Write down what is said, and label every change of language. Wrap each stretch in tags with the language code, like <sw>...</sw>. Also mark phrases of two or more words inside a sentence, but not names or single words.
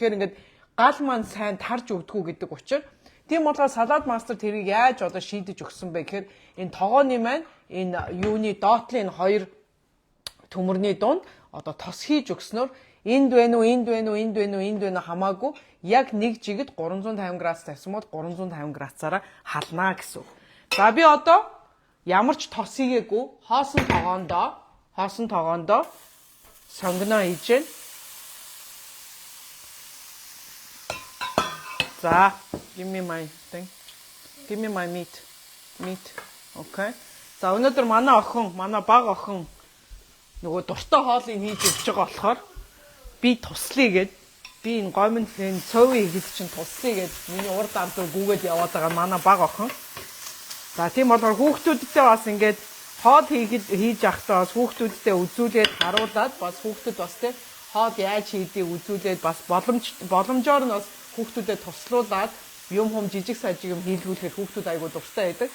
<mn>Тэгэхээр ингээд гал маань сайн тарж өгдөггүй гэдэг учраас тийм болохоор салаад мастер тэрийг яаж одоо шийдэж өгсөн бэ гэхээр энэ тоогооны маань энэ юуны доотлын энэ хоёр төмөрний дунд одоо тос хийж өгснөөр энд байна уу хамаагүй яг нэг жигэд 350 градус тавьсан бол 350 градусаараа халнаа гэсэн. За би одоо ямар ч тос хийгээгүй хоосон тоогоондоо сонгоно хийж гэн.</mn> <en>За give me my thing. Give me my meat. meat.</en> <mn>Окей. За өнөөдөр манай баг охин нөгөө дуртай хоолыг хийж өгч байгаа болохоор би туслая гэд би энэ гомн энэ цовын хэд чинь туслая гэд миний урд ардуу гүгээд яваад байгаа манай баг охин. За тийм болохоор хүүхдүүдтэй бас ингээд хоол хийж явахдаа бас хүүхдүүдтэй үзүүлээд харуулад бас хүүхдүүд бас тийм хоол яаж хийдгийг үзүүлээд бас боломжоор нь бас хүүхдүүдэд туслуулад юм жижиг сажиг юм хийлгүүлэхээр хүүхдүүд айгуу дуртай байдаг.</mn>